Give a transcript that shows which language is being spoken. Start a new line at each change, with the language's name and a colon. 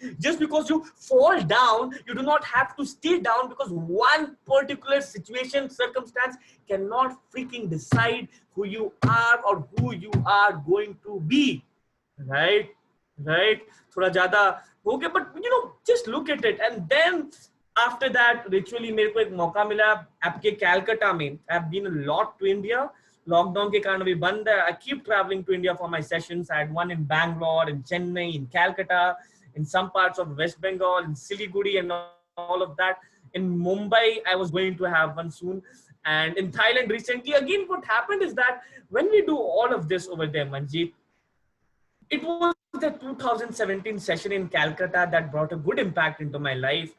English: Just because you fall down, you do not have to stay down, because one particular situation, circumstance cannot freaking decide who you are or who you are going to be. Right?
Hindi: Thoda jada okay, but just look at it.
English: And then after that, ritually,
Hindi: मेरे को एक मौका मिला आपके Calcutta में.
English: I've been a lot to India. Lockdown
Hindi: के कारण अभी बंद है.
English: I keep traveling to India for my sessions. I had one in Bangalore, in Chennai, in Calcutta, in some parts of West Bengal, in Siliguri and all of that. In Mumbai, I was going to have one soon. And in Thailand recently, again, what happened is that when we do all of this over there, Manjeet, it was the 2017 session in Calcutta that brought a good impact into my life.